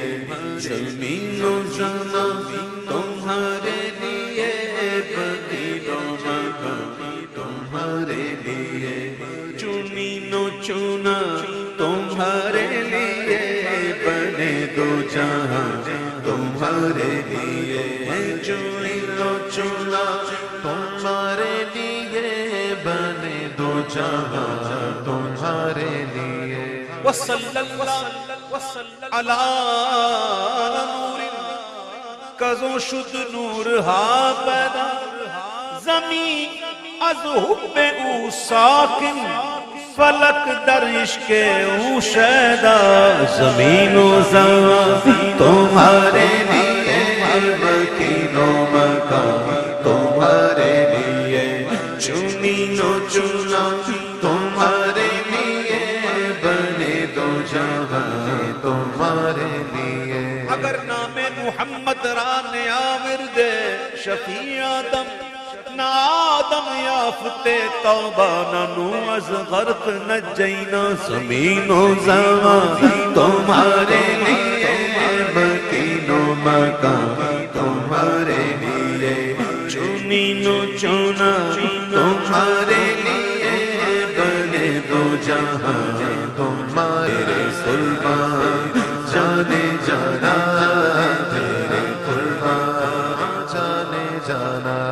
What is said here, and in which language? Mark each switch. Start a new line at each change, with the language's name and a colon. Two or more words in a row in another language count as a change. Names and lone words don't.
Urdu: زمین و زمان تمہارے لیے، مکین و مکان تمہارے لیے، چنین و چنا تمہارے لیے، بنے دو جہاں تمہارے لیے، چنین و چنا تمہارے لیے، بنے دو جہاں تمہارے لیے۔
Persian: وصلی اللہ علی نور کزو شد نور ہا پیدا، زمین از حب او ساکن، فلک در عشق او شیدا،
Urdu: زمین و زمان تمہارے لیے، مکین و مکان تمہارے لیے، چنین و چنا تمہارے لیے، بنے دو جہاں تمہارے لیے۔
Persian: اگر نام محمد را نیاور دے شفیع آدم، نہ آدم یافتے توبہ، نہ نو از غرق نجینا،
Urdu: زمین و زمان تمہارے لیے، مکین و مکان تمہارے لیے، چنین و چنا تمہارے لیے، بنے دو جہاں تمہارے سلطان جانے جانا، تیرے قربان جانے جانا۔